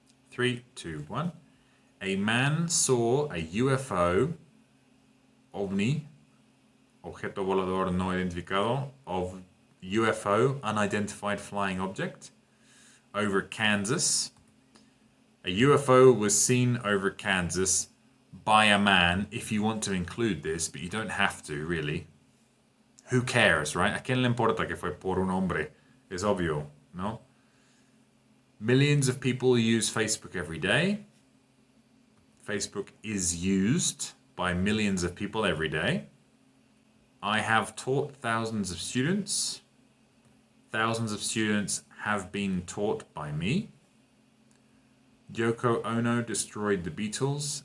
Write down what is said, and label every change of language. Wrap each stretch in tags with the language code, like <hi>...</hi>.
<en>3, 2, 1. A man saw a UFO,</en> <es>ovni, objeto volador no identificado,</es> <en>of UFO, unidentified flying object, over Kansas. A UFO was seen over Kansas by a man, if you want to include this, but you don't have to, really. Who cares, right?</en> <es>¿A quién le importa que fue por un hombre? Es obvio, no?</es> <en>Millions of people use Facebook every day. Facebook is used by millions of people every day. I have taught thousands of students. Thousands of students have been taught by me. Yoko Ono destroyed the Beatles.</en>